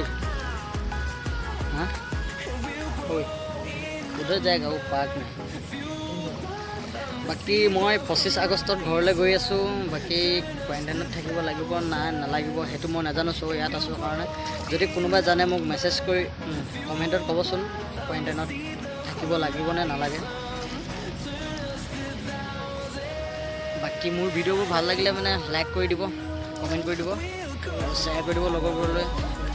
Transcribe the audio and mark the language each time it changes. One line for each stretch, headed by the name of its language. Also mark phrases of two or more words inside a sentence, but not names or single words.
Hindi: हाँ, उधर जाएगा वो पार्क में। बाकी मैं
Assamese: 25 আগষ্টত ঘৰলৈ গৈ আছোঁ। বাকী কোৱাৰেণ্টাইনত থাকিব লাগিব নাই নালাগিব সেইটো মই নাজানো। চ' ইয়াত আছোঁ কাৰণে যদি কোনোবাই জানে মোক মেছেজ কৰি কমেণ্টত ক'বচোন কোৱাৰেণ্টাইনত থাকিব লাগিব নে নালাগে। বাকী মোৰ ভিডিঅ'বোৰ ভাল লাগিলে মানে লাইক কৰি দিব, কমেণ্ট কৰি দিব আৰু শ্বেয়াৰ কৰি দিব লগৰবোৰলৈ।